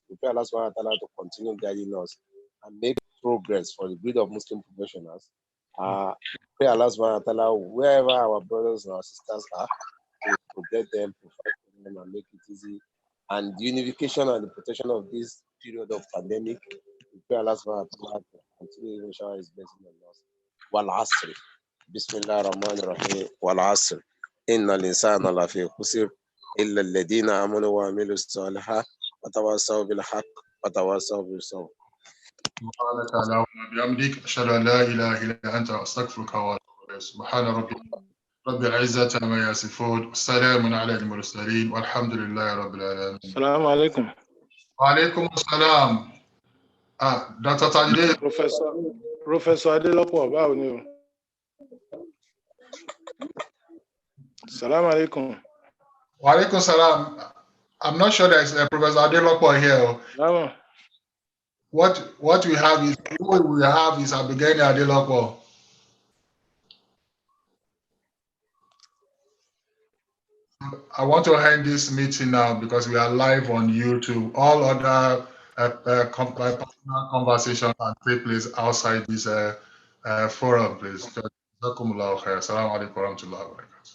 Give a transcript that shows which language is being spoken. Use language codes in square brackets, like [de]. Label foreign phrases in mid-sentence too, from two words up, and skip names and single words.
[en] We pray Allah [ar] سبحانه وتعالى [en] to continue guiding us and make progress for the good of Muslim professionals. Pray Allah [ar] سبحانه وتعالى, [en] wherever our brothers and our sisters are, to protect them, provide for them, and make it easy. And the unification and the protection of this period of pandemic, we pray Allah [ar] سبحانه وتعالى [en] to continue to shower his blessing on us. [ar] والعصر. بسم الله الرحمن الرحيم. والعصر. إن الإنسان لفي خسر إلا الذين آمنوا وعملوا الصالحات. وتواصوا بالحق وتواصوا بالصبر. سبحانك اللهم وبحمدك أشهد أن لا إله إلا أنت أستغفرك وأتوب إليك سبحان ربك رب العزة عما يصفون السلام على المرسلين والحمد لله رب العالمين. السلام عليكم. وعليكم السلام. [en] Dr. Tajide. [yo] Professor Adelopo, báwo ni o? [ar] سلام عليكم. وعليكم السلام. [en] I'm not sure there's Professor Adelopo here. Bravo. What we have is Abigeni Adelopo. I want to end this meeting now because we are live on YouTube. All other personal conversations can take place outside this forum, please. [ar] السلام عليكم ورحمة الله وبركاته.